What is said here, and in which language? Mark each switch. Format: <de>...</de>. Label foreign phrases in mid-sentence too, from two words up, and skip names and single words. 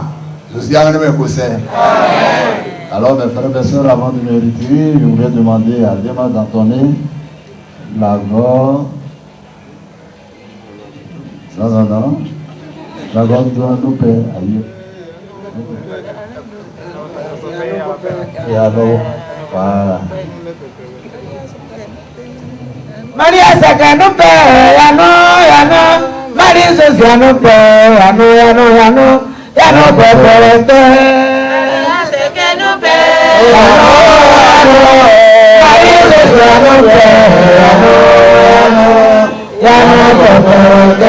<fr>Je suis arrivé au conseil. Alors mes frères, mes soeurs, avant de me retirer, je voudrais demander à Déma d'entonner la voix. Non. La voix doit nous payer. Et alors, voilà. Maria Sakanupe, Yano, Maria Sakanupe, Yano, Peperete. Maria Sakanupe, Maria Sakanupe, Yano, Peperete.</fr>